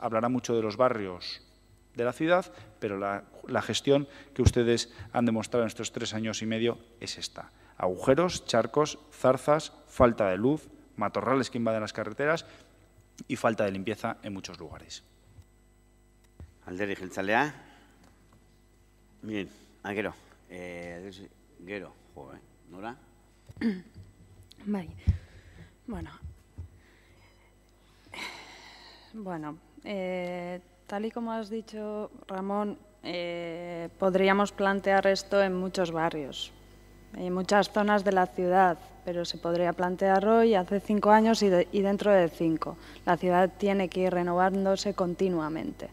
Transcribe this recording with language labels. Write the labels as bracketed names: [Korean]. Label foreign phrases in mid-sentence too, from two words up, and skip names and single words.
[Spanish] Hablará mucho de los barrios de la ciudad, pero la gestión que ustedes han demostrado en estos 3 años y medio es esta. Agujeros, charcos, zarzas, falta de luz, matorrales que invaden las carreteras y falta de limpieza en muchos lugares. [Basque] Alderdi jeltzalea. Miren, gero. Gero, Nora? Bai. [Spanish] Bueno, tal y como has dicho, Ramón, podríamos plantear esto en muchos barrios, en muchas zonas de la ciudad, pero se podría plantear hoy, hace 5 años y dentro de 5. La ciudad tiene que ir renovándose continuamente.